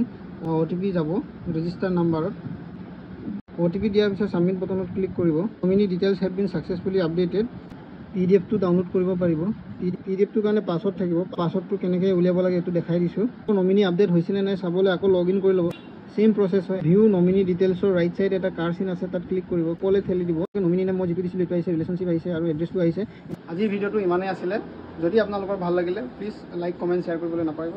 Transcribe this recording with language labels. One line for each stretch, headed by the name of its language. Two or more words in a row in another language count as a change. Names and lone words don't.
Assamese: OTP যাব
English: register number.
Assamese: OTP দিয়াৰ পিছত
English: submit button
Assamese: ক্লিক কৰিব।
English: nominee details have been successfully updated.
Assamese: PDF টো ডাউনলোড কৰিব পাৰিব। PDF টোৰ কাৰণে পাছৱৰ্ড থাকিব। পাছৱৰ্ডটো কেনেকৈ উলিয়াব লাগে এইটো দেখাই দিছোঁ। নমিনি আপডেট হৈছে নে নাই চাবলৈ আকৌ লগইন কৰি ল'ব।
English: same process
Hindi: है।
English: view nominee details right side
Assamese: এটা কাৰ চিন আছে তাত ক্লিক কৰিব। কলে ঠেলি দিব। নমিনি নাম মই যিটো দিছিলোঁ এইটো আহিছে, ৰিলেশ্যনশ্বিপ আহিছে আৰু এড্ৰেছটো আহিছে। আজিৰ ভিডিওটো ইমানেই আছিলে। যদি আপোনালোকৰ ভাল লাগিলে
English: please like comment share
Assamese: কৰিবলৈ নাপাহৰিব।